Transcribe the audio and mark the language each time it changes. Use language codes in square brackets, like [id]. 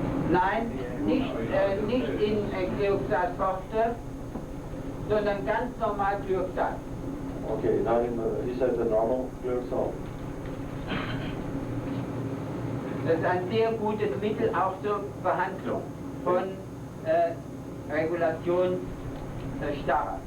[de] Nein, nicht in Glyoxal Forte, sondern ganz normal Glyoxal. [en] Okay, not in the, he said the normal Glyoxal. [de] Das ist ein sehr gutes Mittel auch zur Behandlung von Regulation Starre.